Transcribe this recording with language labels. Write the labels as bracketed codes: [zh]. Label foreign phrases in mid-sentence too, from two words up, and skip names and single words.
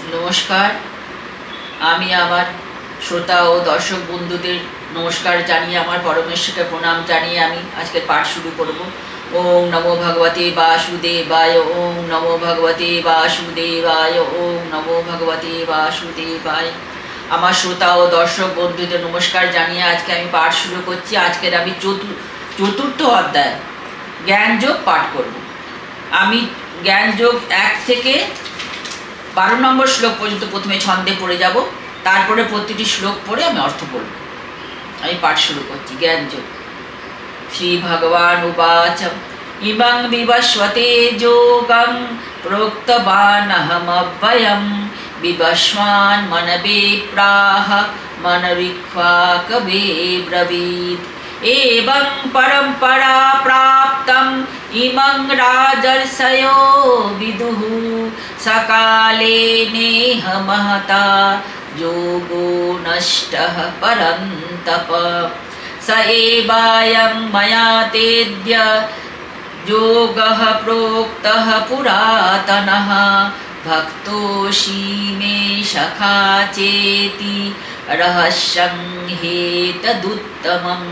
[bn] নমস্কার। আমি আমার শ্রোতা ও দর্শক বন্ধুদের নমস্কার জানিয়ে, আমার পরমেশ্বরকে প্রণাম জানিয়ে আমি আজকের পাঠ শুরু করব। [sa] ওম নমো ভগবতে বাসুদেবায়, ওম নমো ভগবতে বাসুদেবায়, ওম নমো ভগবতে বাসুদেবায়। [bn] আমার শ্রোতা ও দর্শক বন্ধুদের নমস্কার জানিয়ে আজকে আমি পাঠ শুরু করছি। আজকের আমি চতুর্থ অধ্যায় জ্ঞানযোগ পাঠ করব। আমি জ্ঞানযোগ 1 থেকে 12 নম্বর শ্লোক পর্যন্ত প্রথমে ছন্দে পড়ে যাব, তারপরে প্রতিটি শ্লোক পড়ে আমি অর্থ বলব। আমি পাঠ শুরু করছি। জ্ঞানযোগ। [sa] শ্রী ভগবান উবাচ ইমং বিবস্বতে যোগং প্रोक्तवानहमव्ययं বিবস্বান মনবে প্রাহ মনরিক্ষ্বা কবে ব্রবীত एवं परंपरा प्राप्तम इमं राजर्षयो विदुः सकाले नेह महता योगो नष्टः परन्तप स एवायं मया तेद्य योगः प्रोक्तः पुरातनः भक्तोऽसि मे सखा चेति रहस्यं हेतदुत्तमम्।